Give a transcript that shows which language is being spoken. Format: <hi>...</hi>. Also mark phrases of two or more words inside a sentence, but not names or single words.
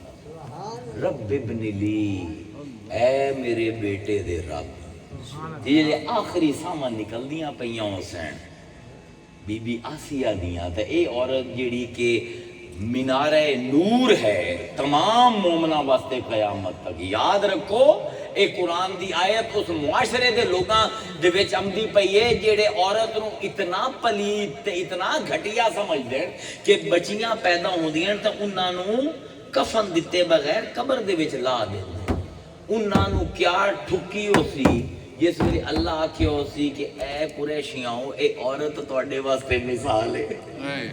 <ar>رب ابن لي,</ar> <pa>ਐ ਮੇਰੇ ਬੇਟੇ ਦੇ ਰੱਬ। ਜਿਹੜੇ ਆਖਰੀ ਸਾਮਾਂ ਨਿਕਲਦੀਆਂ ਪਈਆਂ ਹੁਸੈਨ ਬੀਬੀ ਆਸੀਆ ਦੀਆਂ, ਤੇ ਇਹ ਔਰਤ ਜਿਹੜੀ ਕਿ ਮਿਨਾਰੇ ਨੂਰ ਹੈ ਤਮਾਮ ਮੋਮਨਾਂ ਵਾਸਤੇ ਕ਼ਯਾਮਤ ਤਕ।</pa> <hi>याद रखो,</hi> <pa>ਇਹ ਕੁਰਾਨ ਦੀ ਆਇਤ ਉਸ ਮੁਆਸ਼ਰੇ ਦੇ ਲੋਕਾਂ ਦੇ ਵਿੱਚ ਆਉਂਦੀ ਪਈ ਹੈ ਜਿਹੜੇ ਔਰਤ ਨੂੰ ਇਤਨਾ ਪਲੀਤ ਤੇ ਇਤਨਾ ਘਟੀਆ ਸਮਝਦੇ ਕਿ ਬੱਚੀਆਂ ਪੈਦਾ ਹੁੰਦੀਆਂ ਤਾਂ ਉਹਨਾਂ ਨੂੰ ਕਫਨ ਦਿੱਤੇ ਬਗੈਰ ਕਬਰ ਦੇ ਵਿੱਚ ਲਾ ਦਿੰਦੇ। ਉਹਨਾਂ ਨੂੰ ਕਿਆ ਠੁੱਕੀ ਹੋ ਸੀ ਜਿਸ ਵੇਲੇ ਅੱਲਾ ਆਖਿਆ ਹੋ ਸੀ ਕਿ ਐ ਕੁਰੈਸ਼ੀਆਓ, ਇਹ ਔਰਤ ਤੁਹਾਡੇ ਵਾਸਤੇ ਮਿਸਾਲ ਹੈ।</pa>